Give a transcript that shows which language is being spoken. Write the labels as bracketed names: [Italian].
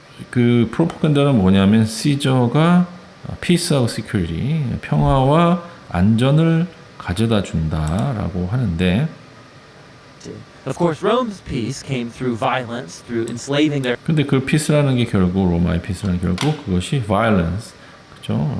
[Korean] 그 프로파간다는 뭐냐면 시저가 peace하고 security 평화와 안전을 가져다 준다라고 하는데 [English] Of course, Rome's peace came through violence, through enslaving their [Korean] 근데 그 피스라는 게 결국 로마의 피스라는 결국 그것이 violence 그죠?